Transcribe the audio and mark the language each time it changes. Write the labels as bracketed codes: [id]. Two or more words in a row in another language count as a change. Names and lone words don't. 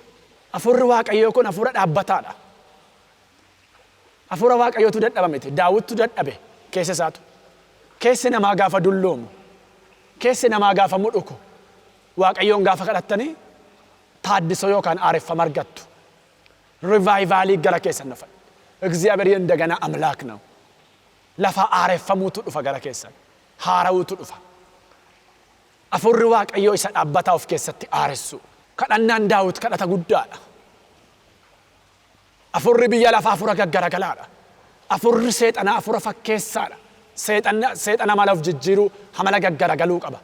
[om] Hafuurri Waaqayyoo kun hafuura dhaabbataadha. Hafuura Waaqayyootu dadhaba miti. Daawittu dadhabe keessa isaatu. Keessi namaa gaafa dulloomu, keessi namaa gaafa mudhuku, Waaqayyoon gaafa kadhattanii taaddisoo yookaan aareffama argattu. Rivaayivalii gara keessan dhufa. [am] እግዚአብሔር እንደገና አምላክ ነው. [om] lafa aareffamuutu dhufa gara keessan. Haarawuutu dhufa. Hafuurri Waaqayyoo isa dhaabbataa of keessatti aaressu. Kadhannaan Daawit kadhata guddaadha. Hafuurri biyya lafaa hafuura gaggaragalaadha. Hafuurri seexanaa hafuura fakkeessaadha. Seexana mala of jijjiiruu hamala gaggaragaluu qaba.